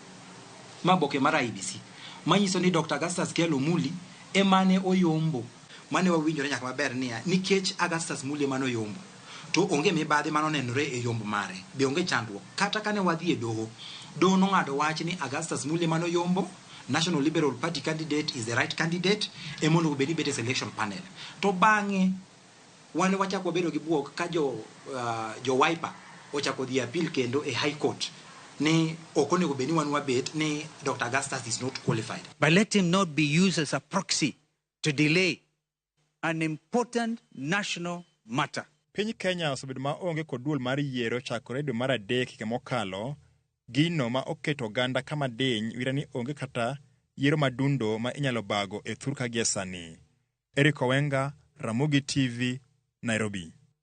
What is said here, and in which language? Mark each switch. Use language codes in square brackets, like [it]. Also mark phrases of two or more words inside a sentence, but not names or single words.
[luo] Ma boke mar IEBC. Manyiso ni Dr. Augustus Kelo Muli emane oyombo. Mane wawinjore nyaka maber niya nikech Augustus Muli emane oyombo. To onge mibadhi mano nenore e yombo mare. Be onge chandruok. Kata kane wadhi e doho. Doho nong'ado wach ni Augustus Muli emane oyombo. [en] National Liberal Party candidate is the right candidate. [luo] Emono bedi bete [en] selection panel. [luo] To bang'e wane wachako bedo gi buok ka jo Wiper ochako dhi appeal kendo e High Court ni okonego beni wan wabet ni Dr. [en] Augustus is not qualified. But let him not be used as a proxy to delay an important national matter. [luo] Piny Kenya osebedo ma onge kod duol mar yiero chakore dwe mar 3 higa mokalo, gino ma oketo oganda kama diny wira ni onge kata yiero madundo ma inyalo bago e thur ka gie sani. Eric Owenga, Ramogi TV, Nairobi.